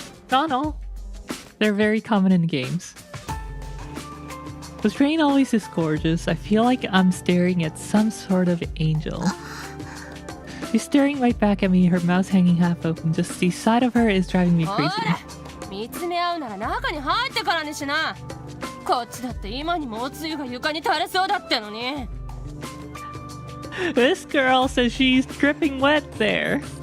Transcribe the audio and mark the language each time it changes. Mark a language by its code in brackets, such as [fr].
[en] No. They're very common in games. Was Rain always this gorgeous? I feel like I'm staring at some sort of angel. She's staring right back at me, her mouth hanging half open. Just the sight of her is driving me crazy. [ja] 見つめ合うなら中に入ってからにしな。こっちだって今にもおつゆが床に垂れそうだってのに。 [en] This girl says she's dripping wet there.